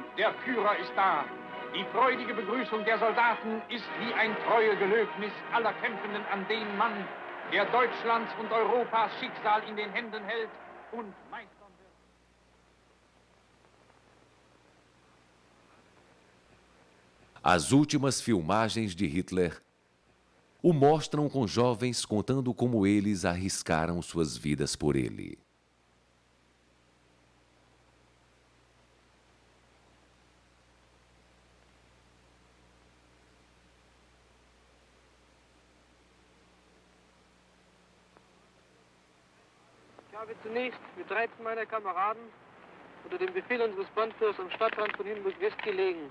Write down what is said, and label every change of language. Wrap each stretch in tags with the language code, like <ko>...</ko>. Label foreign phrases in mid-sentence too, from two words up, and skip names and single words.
<de>Der Führer ist da. Die freudige Begrüßung der Soldaten ist wie ein Treuegelöbnis aller Kämpfenden an den Mann, der Deutschlands und Europas Schicksal in den Händen hält und meistern wird.</de> <pt>As últimas filmagens de Hitler o mostram com jovens contando como eles arriscaram suas vidas por ele.</pt> <de>Ich habe zunächst mit 13 meiner Kameraden unter dem Befehl unseres Bandführers am Stadtrand von Hindenburg West gelegen.</de>